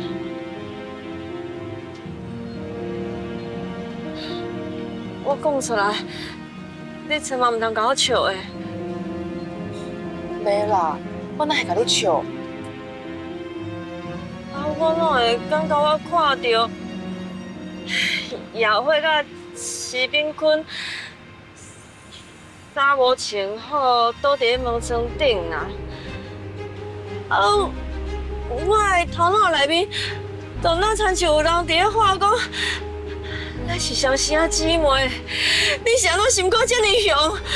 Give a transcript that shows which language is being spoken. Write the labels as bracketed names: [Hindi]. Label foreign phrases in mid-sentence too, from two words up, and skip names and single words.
[Min Nan Chinese] 我讲出来，你千万唔通甲我笑的。袂啦，我哪会甲你笑？啊，我拢会感觉我看到姚慧甲徐炳坤衫无穿好，倒伫咧门窗顶啦。啊，我的头脑内面就那亲像有人伫咧话讲，咱是相生啊姊妹，你啥拢心肝这么雄？